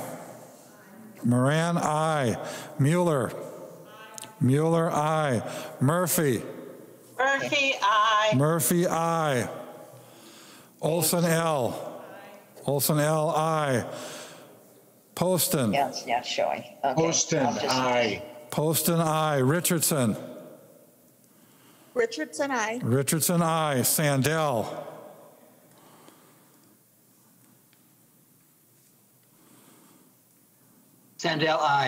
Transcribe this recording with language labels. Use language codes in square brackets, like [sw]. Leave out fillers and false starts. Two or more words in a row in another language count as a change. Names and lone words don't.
[en] Moran, aye. Mueller. Mueller, aye. Murphy. Murphy, aye. Murphy, aye. Olson, L. Olson, L, aye. Poston. Yeah, it's not showing. Okay. Poston, aye. Poston, aye. Richardson. Richardson, aye. Richardson, aye. Sandell. Sandell, aye.